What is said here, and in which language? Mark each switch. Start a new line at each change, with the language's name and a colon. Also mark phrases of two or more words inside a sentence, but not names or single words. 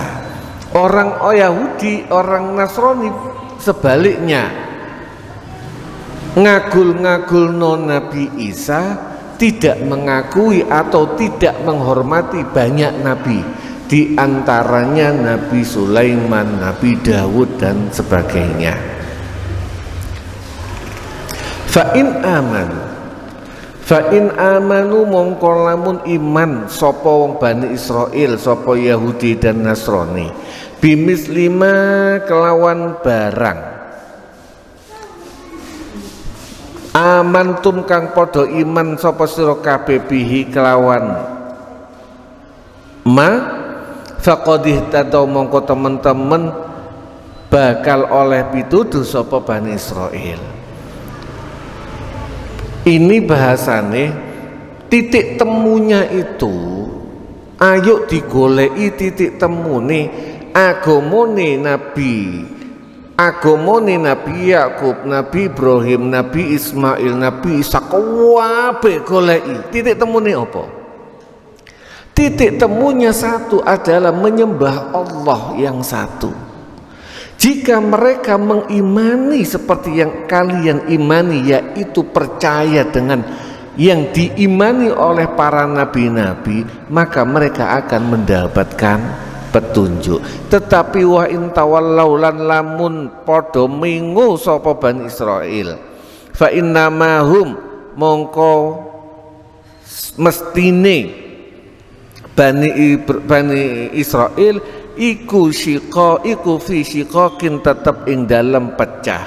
Indonesian: Orang Yahudi, orang Nasrani sebaliknya ngagul-ngagulno Nabi Isa, tidak mengakui atau tidak menghormati banyak nabi, di antaranya Nabi Sulaiman, Nabi Dawud dan sebagainya.
Arabic: Fa in amanu
Javanese: mongko lamun iman sapa wong Bani Israil, sapa Yahudi dan Nasrani, bimislima kelawan barang amantum kang padha iman sapa sira kabeh bihi kelawan
Arabic: ma faqad ihtadaw
Javanese: mongko temen-temen bakal oleh pituduh sapa Bani Israil. Ini bahasane
Indonesian: titik temunya itu,
Javanese: ayo digoleki titik temune agamane Nabi Yakub, Nabi Ibrahim, Nabi Ismail, Nabi Isa, kabeh goleki titik temune apa?
Indonesian: Titik temunya satu, adalah menyembah Allah yang satu. Jika mereka mengimani seperti yang kalian imani, yaitu percaya dengan yang diimani oleh para nabi-nabi, maka mereka akan mendapatkan petunjuk.
Javanese: Tetapi
Arabic: wa in tawallau
Javanese: lan lamun padha mingu sapa Bani Israil,
Arabic: fa innamahum
Javanese: mongko mestine Bani Israil iku
Arabic: fi syiqaqin,
Javanese: tetep ing dalem pecah.